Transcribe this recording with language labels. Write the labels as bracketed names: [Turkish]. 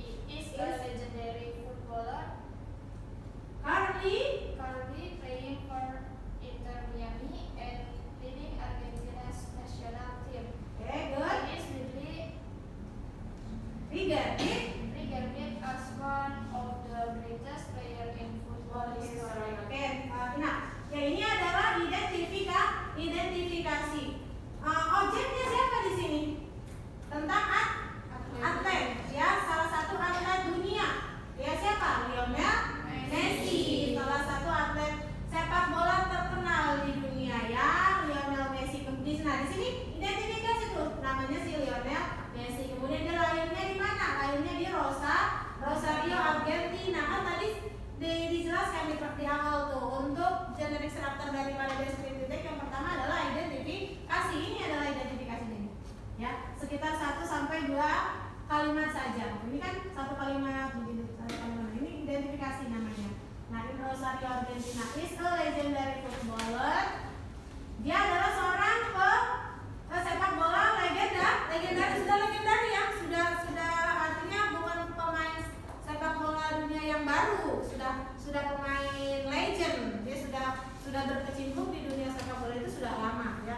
[English] Is a legendary footballer currently playing for Inter Miami and leading Argentina's national team. Okay, good. He is widely Regarded as one of the greatest players in football history. [Indonesian] Oke, nah, ya, ini adalah identifikasi. Objeknya siapa di sini? Tentang atlet, ya, salah satu atlet dunia. Ya, siapa? Lionel Messi, salah satu atlet sepak bola terkenal di dunia, ya, Lionel Messi. Nah, di sini identifikasi tuh, namanya si Lionel Messi. Kemudian dia lahirnya di mana? Lahirnya di Rosario, Argentina. Kan tadi dijelaskan di awal tuh, untuk generic struktur daripada descriptive text yang pertama adalah identifikasi. Ini adalah identifikasinya, ya, sekitar 1 sampai 2 kalimat saja. Ini kan satu kalimat begini, ini identifikasi namanya. Nah, [English] in Rosario, Argentina is a legendary footballer. [Indonesian] Dia adalah seorang sepak bola legendaris, sudah legendaris, ya, sudah artinya bukan pemain sepak bola dunia yang baru, sudah pemain legend. Dia sudah berkecimpung di dunia sepak bola itu sudah lama, ya.